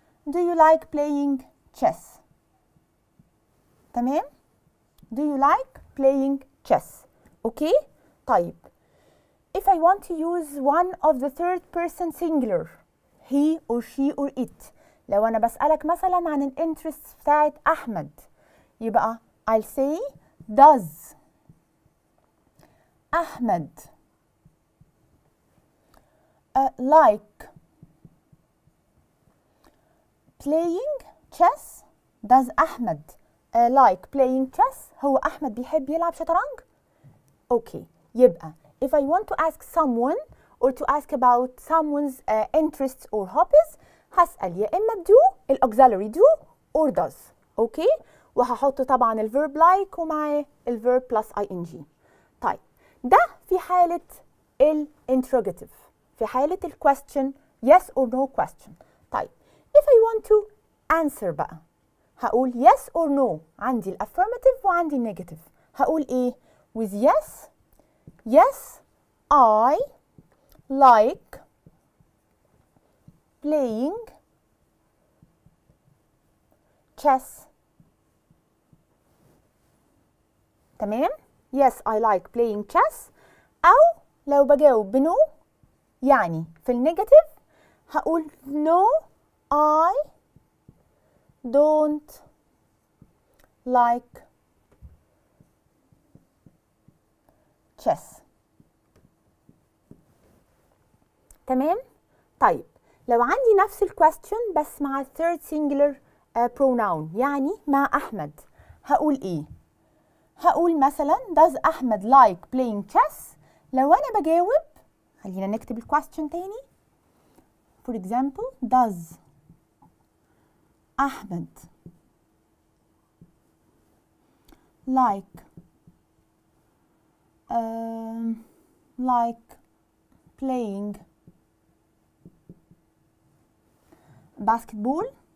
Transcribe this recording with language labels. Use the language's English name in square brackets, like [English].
[English] Do you like playing chess? [Arabic] تمام؟ [English] Do you like playing chess? [Arabic] Okay? طيب. [English] If I want to use one of the third person singular, he or she or it. [Arabic] لو أنا بسألك مثلا عن الانترست بتاعت أحمد، يبقى [English] I'll say does Ahmed like playing chess? Does Ahmed like playing chess؟ [Arabic] هو أحمد بيحب يلعب شطرنج؟ [English] Okay. يبقى if I want to ask someone or to ask about someone's interests or hobbies، [Arabic] هسأل يا إما [English] do الauxiliary do or does. [Arabic] أوكي؟ وهحط طبعا الverb like ومعاه الverb plus ing. طيب ده في حالة الinterrogative، في حالة الquestion [English] yes or no question. طيب if I want to answer [Arabic] بقى هقول [English] yes or no. [Arabic] عندي الaffirmative وعندي النيجاتيف. هقول إيه؟ [English] with yes, yes I like playing chess. [Arabic] تمام؟ [English] Yes I like playing chess. [Arabic] أو لو بجاوب بنو يعني في النيجاتيف هقول [English] no I don't like chess. [Arabic] تمام؟ طيب لو عندي نفس الكويستشن بس مع third singular pronoun يعني مع أحمد هقول إيه؟ هقول مثلا [English] does Ahmed like playing chess؟ [Arabic] لو أنا بجاوب خلينا نكتب الكويستشن تاني. [English] For example, does Ahmed like playing basketball.